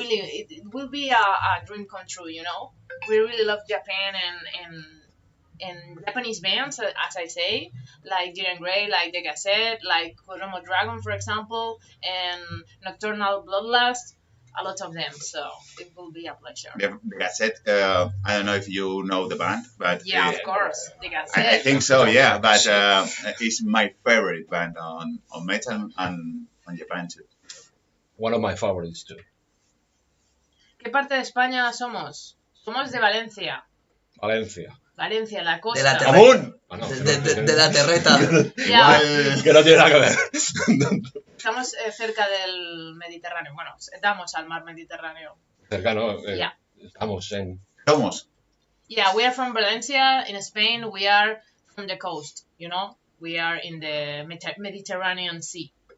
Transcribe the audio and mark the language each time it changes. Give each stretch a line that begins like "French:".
English: It will be a dream come true, you know. We really love Japan and Japanese bands, as I say, like Jiren Grey, like The Gazette, like Kodomo Dragon, for example, and Nocturnal Bloodlust. A lot of them, so it will be a pleasure. The Gazette, I don't know if you know the band, but Yeah, of course, The Gazette. I think so, yeah. But it's my favorite band on metal and on Japan too. One of my favorites too.
Spanish: ¿Qué parte de España somos? Somos de Valencia. Valencia, la costa. De la terreta. ¡Amun! Ah, no, De la terreta. Ya. Que no tiene nada que ver. Estamos cerca del Mediterráneo. Bueno, estamos al mar Mediterráneo. Cercano.
English: Yeah.
Spanish: Estamos en... Somos.
English: Yeah, we are from Valencia, in Spain. We are from the coast, you know? We are in the Mediterranean Sea.